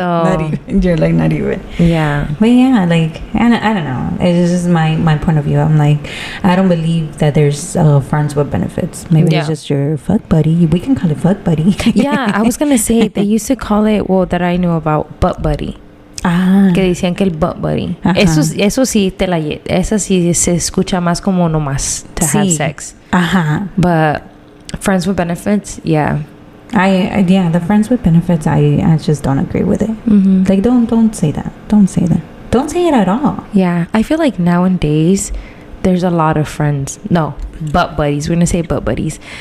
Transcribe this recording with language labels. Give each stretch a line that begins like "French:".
English: not even. You're like, not even. Yeah. But yeah, like, and I don't know, it's just my point of view. I'm like, I don't believe that there's friends with benefits. Maybe it's just your fuck buddy. We can call it fuck buddy. Yeah, I was gonna say they used to call it, well, that I knew about, butt buddy.
Spanish: Que decían que el butt buddy. Eso sí esa sí se escucha más como nomás
English: to have sex. But friends with benefits, yeah. The friends with benefits, I just don't agree with it. Like, don't say that. Don't say that. Don't say it at all. Yeah, I feel like nowadays there's a lot of butt buddies. We're gonna say butt buddies.